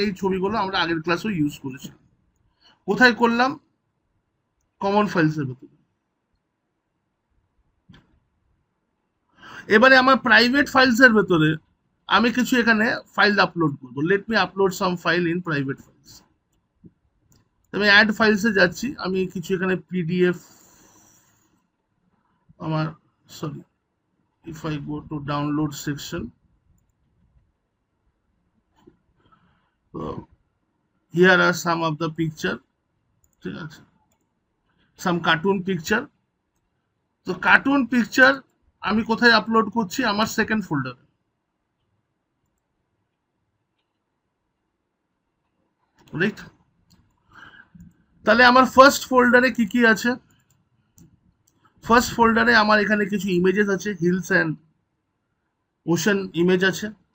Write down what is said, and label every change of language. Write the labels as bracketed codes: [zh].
[bn] এই ছবিগুলো আমরা আগের ক্লাসেও ইউজ করেছি। কোথায় করলাম, কমন ফাইলস এর ভেতরে। এবারে আমার প্রাইভেট ফাইলসের ভেতরে আমি কিছু এখানে ফাইল আপলোড করবো। [en] Let me upload some file in private files. [bn] আমি অ্যাড ফাইলসে যাচ্ছি, আমি কিছু এখানে পিডিএফ আমার, sorry, [en] if I go to download section, so here are some of the picture, [bn] ঠিক আছে, [en] some cartoon picture। [bn] তো কার্টুন পিকচার আমি কোথায় আপলোড করছি? আমার সেকেন্ড ফোল্ডারে, রাইট? তাহলে আমার ফার্স্ট ফোল্ডারে কি কি আছে? ফার্স্ট ফোল্ডারে আমার এখানে কিছু ইমেজেস আছে, হিলস অ্যান্ড ওশান ইমেজ আছে।